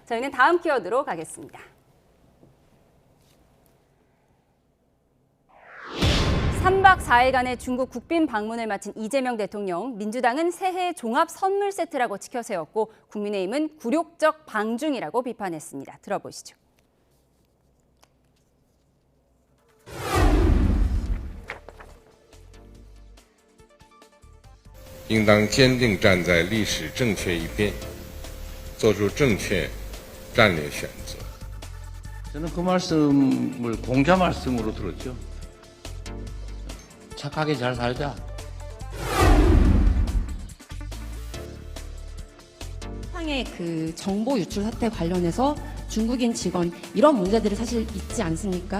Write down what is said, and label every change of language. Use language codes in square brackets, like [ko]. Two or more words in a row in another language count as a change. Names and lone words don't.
[ko] 저희는 다음 키워드로 가겠습니다. 3박 4일간의 중국 국빈 방문을 마친 이재명 대통령, 민주당은 새해 종합 선물 세트라고 치켜세웠고 국민의힘은 굴욕적 방중이라고 비판했습니다. 들어보시죠. [zh] 应当坚定站在历史正确一边，做出正确战略选择。 [ko] 저는 그 말씀을 공자 말씀으로 들었죠. 착하게 잘 살자. 쿠팡의 그 정보 유출 사태 관련해서 중국인 직원 이런 문제들이 사실 있지 않습니까?